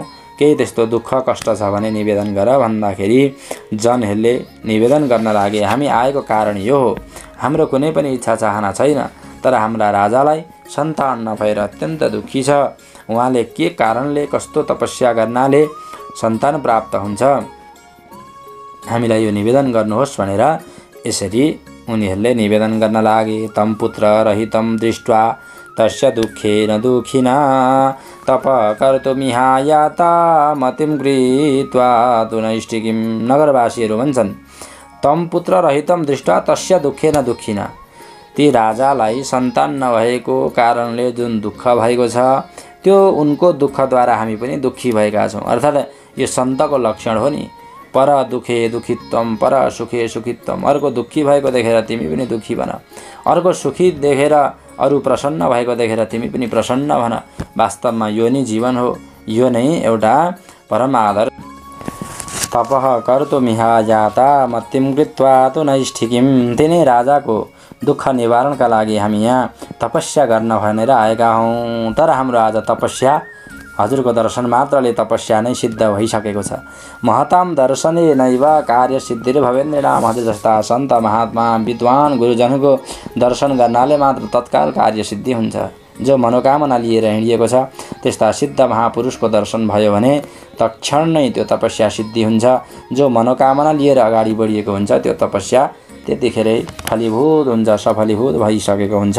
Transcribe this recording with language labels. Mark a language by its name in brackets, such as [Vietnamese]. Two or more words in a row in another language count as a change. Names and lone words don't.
[Nepali] केही त्यस्तो दुःख कष्ट छ भने निवेदन गर भन्दाखेरि जनहरूले निवेदन गर्न लागे, हामी आएको कारण यो हो, हाम्रो कुनै पनि इच्छा चाहना छैन, तर हाम्रा राजालाई सन्तान नभएर अत्यन्त दुःखी छ। उहाँले के कारणले, कस्तो तपस्या गर्नाले सन्तान प्राप्त हुन्छ, हामीलाई यो निवेदन गर्नुहोस् भनेर यसरी उनीहरूले निवेदन गर्न लागे। [Sanskrit] तम पुत्र रहितम दृष्ट्वा तस्य दुःखेन दुःखिना तप कर्तुमिहायाता मतिम गृहीत्वा तुनैष्टिकीम। [Nepali] नगरवासीहरू भन्छन्, [Sanskrit] तम पुत्र रहितम दृष्ट्वा तस्य दुःखेन दुःखिना, [Nepali] ती राजालाई सन्तान नभएको कारणले जुन दुःख भएको छ, त्यो उनको दुःखद्वारा हामी पनि दुःखी भएका छौँ। अर्थात् यो सन्तको लक्षण हो नि, [Sanskrit] पर दुखे दुखित्वम पर सुखे सुखित्वम। [Nepali] अर्को दुःखी भएको देखेर तिमी पनि दुःखी भन, अर्को सुखी देखेर, अरू प्रसन्न भएको देखेर तिमी पनि प्रसन्न भन। वास्तवमा यो नै जीवन हो, यो नै एउटा परम आदर। [Sanskrit] तपः कर्तुमिहा जाता मत्तिम कृत्वा तु नैष्ठिकीं। [Nepali] तिनै राजाको दुःख निवारणका लागि हामी यहाँ तपस्या गर्न भनेर आएका हौँ। तर हाम्रो आज तपस्या हजुरको दर्शन मात्रले तपस्या नै सिद्ध भइसकेको छ। [Sanskrit] महताम दर्शने नैव कार्य सिद्धिर भवेन्द्रनाम। [Nepali] हजुर जस्ता सन्त महात्मा विद्वान गुरुजनको दर्शन गर्नाले मात्र तत्काल कार्य सिद्धि हुन्छ। जो मनोकामना लिएर हिँडिएको छ त्यस्ता सिद्ध महापुरुषको दर्शन भयो भने तत्क्षण नै त्यो तपस्या सिद्धि हुन्छ। जो मनोकामना लिएर अगाडि बढिएको हुन्छ त्यो तपस्या त्यतिखेरै फलीभूत हुन्छ, सफलीभूत भइसकेको हुन्छ।